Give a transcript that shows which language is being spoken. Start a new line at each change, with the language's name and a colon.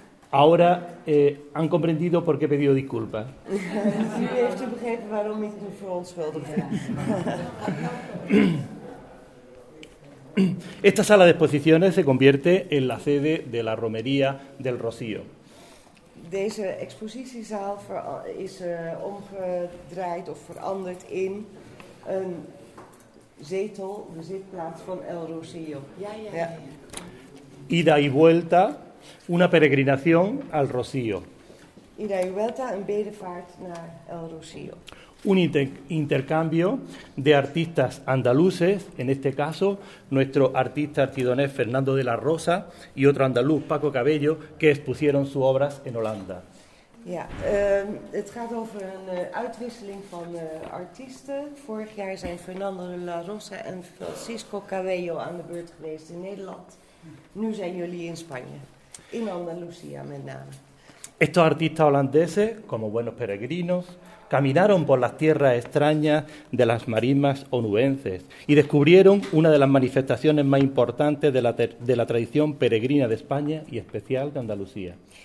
Spanish: Ahora han comprendido por qué he pedido disculpas.
Dutch: Sí, heeft u begrepen waarom ik me verontschuldigd
Spanish: Esta sala de exposiciones se convierte en la sede de la Romería del Rocío.
Dutch: Deze expositiezaal is omgedraaid of veranderd in een zetel, de zitplaats van El Rocío.
Spanish: Ida y vuelta, una peregrinación al Rocío. Ida y vuelta,
Dutch: een bedevaart naar El Rocío.
Spanish: Un intercambio de artistas andaluces, en este caso nuestro artista archidonés Fernando de la Rosa y otro andaluz Paco Cabello que expusieron sus obras en Holanda.
Dutch: Ja, het gaat over een uitwisseling van artiesten. Vorig jaar zijn Fernando de la Rosa en Francisco Cabello aan de beurt geweest in Nederland. Nu zijn jullie in Spanje, in Andalucía met name.
Spanish: Estos artistas holandeses, como buenos peregrinos, caminaron por las tierras extrañas de las marismas onubenses y descubrieron una de las manifestaciones más importantes de la tradición peregrina de España y especial de Andalucía.